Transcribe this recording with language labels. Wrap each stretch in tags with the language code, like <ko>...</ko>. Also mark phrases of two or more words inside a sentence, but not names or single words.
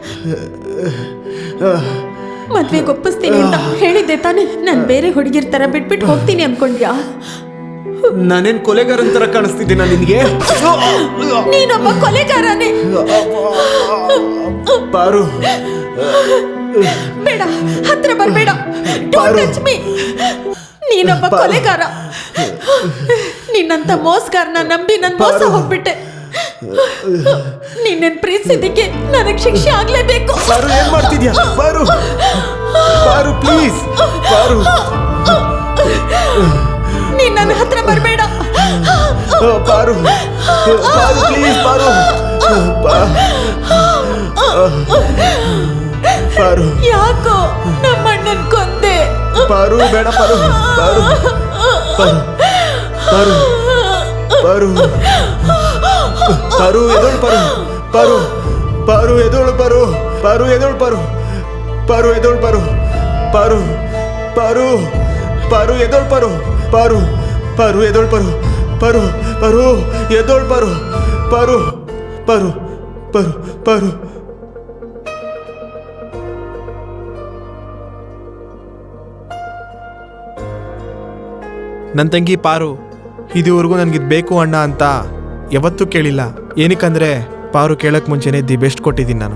<kn>ಮದ್ವೆಗೆ ಒಪ್ಪಿಸ್ತೀನಿ ಅಂತ ಹೇಳಿದ್ದೆ ತಾನೆ? ನಾನು ಬೇರೆ ಹುಡುಗಿರ್ ತರ ಬಿಟ್ಬಿಟ್ಟು ಹೋಗ್ತೀನಿ ಅನ್ಕೊಂಡ್ಯಾ? ನಾನೇನ್ ಕೊಲೆಗಾರನ್ ತರ ಕಾಣಿಸ್ತಿದ್ದೀನ ನಿನ್ಗೆ? ನೀನೊಬ್ಬ ಕೊಲೆಗಾರನೇ. ಪಾರು, ಬೇಡ, ಹತ್ರ ಬರ್ಬೇಡ.</kn> <en>Don't touch me.</en> <kn>ನೀನೊಬ್ಬ ಕೊಲೆಗಾರ. ನಿನ್ನಂತ ಮೋಸಗಾರನ ನಂಬಿ ನಾನು ಮೋಸ ಹೋಗ್ಬಿಟ್ಟೆ. ನಿನ್ನ ಪ್ರೀತಿಸಿದ್ದಕ್ಕೆ ನನಗೆ ಶಿಕ್ಷೆ ಆಗ್ಲೇಬೇಕು. ಪಾರು, ಏನ್ ಮಾಡ್ತಿದ್ಯಾ? ಪಾರು, ಪಾರು ಪ್ಲೀಸ್. ಪಾರು, ನೀನ್ ನನ್ನ ಹತ್ರ ಬರ್ಬೇಡ. ಪಾರು, ಪಾರು ಪ್ಲೀಸ್. ಪಾರು, ಪಾರು, ಯಾಕೋ ನಮ್ಮ ಅಣ್ಣನ್ ಕೊಂದೆ? ಪಾರು ಬೇಡ. ಪಾರು, ಪಾರು, ಪಾರು. ಪಾರು ಪಾರು ಪಾರು ಎದೋಳು ಪಾರು ಪಾರು ಪಾರು ಎದೋಳು ಪಾರು ಪಾರು ಎದೋಳು ಪಾರು ಪಾರು ಎದೋಳು ಪಾರು ಪಾರು ಪಾರು ಪಾರು ಎದೋಳು ಪಾರು ಪಾರು ಪಾರು ಎದೋಳು ಪಾರು ಪಾರು ಪಾರು ಎದೋಳು ಪಾರು ಪಾರು ಪಾರು ಪಾರು ಪಾರು ನನ್ನ ತಂಗಿ ಪಾರು ಇದುವರೆಗೂ ನನಗಿದು ಬೇಕು ಅಣ್ಣ ಅಂತ ಯಾವತ್ತೂ ಕೇಳಿಲ್ಲ. ಏನಕ್ಕಂದ್ರೆ ಪಾರು ಕೇಳಕ್ಕೆ ಮುಂಚೆನೇ</kn> <en>the best</en> <kn>ಕೊಟ್ಟಿದ್ದೀನಿ ನಾನು.</kn>